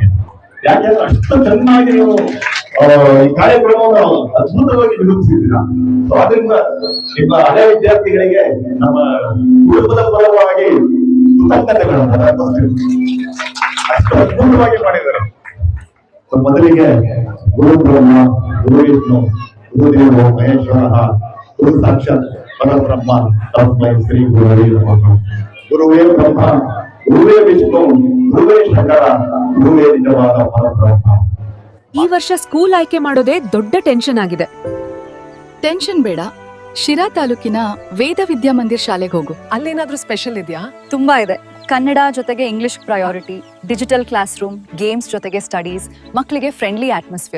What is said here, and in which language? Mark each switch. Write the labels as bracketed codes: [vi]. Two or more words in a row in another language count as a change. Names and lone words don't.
[kn] ಯಾಕೆಂದ್ರೆ ಅಷ್ಟು ಚೆನ್ನಾಗಿ ನೀವು ಈ ಕಾರ್ಯಕ್ರಮವನ್ನು ಅದ್ಭುತವಾಗಿ ನಿರೂಪಿಸಿದ್ದೀರಾ. ಅದರಿಂದ ನಿಮ್ಮ ಹಳೆ ವಿದ್ಯಾರ್ಥಿಗಳಿಗೆ ನಮ್ಮ ಕುಟುಂಬದ ಪರವಾಗಿ ಕೃತಜ್ಞತೆಗಳನ್ನು ಅಷ್ಟು ಅದ್ಭುತವಾಗಿ ಮಾಡಿದ್ದಾರೆ. [sa] ಮೊದಲಿಗೆ ಗುರು ಬ್ರಹ್ಮ, ಗುರು ವಿಷ್ಣು, ಗುರುದೇವೋ ಮಹೇಶ್ವರ, ಗುರು ಸಾಕ್ಷಾತ್ ಪರಬ್ರಹ್ಮ ತಸ್ಮೈ ಶ್ರೀ ಗುರುವೇ ನಮಃ. [kn] ಗುರುವೇ ಬ್ರಹ್ಮ, ಗುರುವೇ ವಿಷ್ಣು, ಗುರುವೇ ಶಂಕರ, ಗುರುವೇ ನಿಜವಾದ ಪರಬ್ರಹ್ಮ. ಈ ವರ್ಷ ಸ್ಕೂಲ್ ಆಯ್ಕೆ ಮಾಡೋದೇ ದೊಡ್ಡ ಟೆನ್ಷನ್ ಆಗಿದೆ. ಟೆನ್ಷನ್ ಬೇಡ, ಶಿರಾ ತಾಲೂಕಿನ ವೇದ ವಿದ್ಯಾಮಂದಿರ್ ಶಾಲೆಗೆ ಹೋಗು. ಅಲ್ಲೇನಾದ್ರೂ ಸ್ಪೆಷಲ್ ಇದೆಯಾ? ತುಂಬಾ ಇದೆ. ಕನ್ನಡ ಜೊತೆಗೆ [en] English priority, digital class room, [kn] ಗೇಮ್ಸ್ ಜೊತೆಗೆ ಸ್ಟಡೀಸ್, ಮಕ್ಕಳಿಗೆ [en] friendly atmosphere.